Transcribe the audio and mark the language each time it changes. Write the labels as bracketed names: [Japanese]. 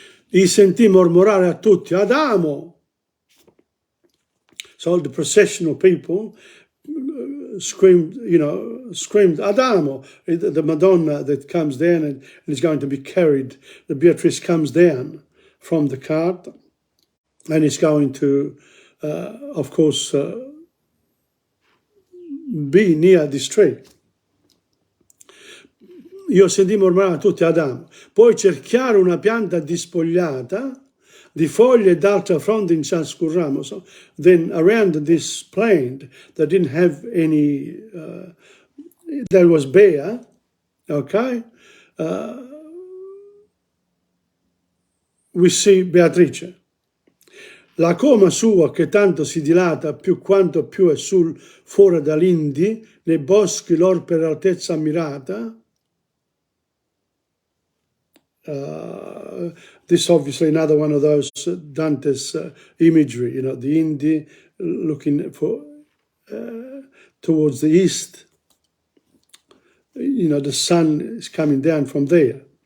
[Italian] I sentì mormorare a tutti, Adamo! [English] So the procession of people screamed, Adamo, the Madonna that comes down and is going to be carried. The Beatrice comes down from the cart and is going to of course, be near this tree. [Italian] Io sentì mormorare a tutti Adamo, poi cerchiare una pianta dispogliata di foglie e d'altra fronte in ciascun ramo. [English] So then around this plant that didn't have any, that was bare, okay, we see Beatrice. [Italian] La coma sua che tanto si dilata più quanto più è sul fuori dall'Indi, nei boschi lor per altezza ammirata. [English] This obviously another one of those Dante's imagery, the Indi looking for towards the east. The sun is coming down from there.